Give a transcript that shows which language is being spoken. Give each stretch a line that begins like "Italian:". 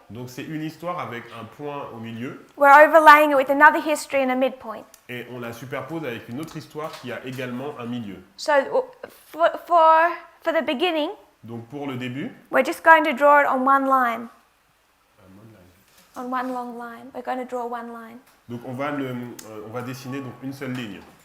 French: Donc c'est une histoire avec un point au milieu
English: We're overlaying it with another history and a midpoint.
French: et on la superpose avec une autre histoire qui a également un milieu.
English: So for the beginning,
French: Donc pour le début,
English: we're just going to draw it on one line. On one long line. We're going to draw one line.
French: donc on va dessiner donc une seule ligne.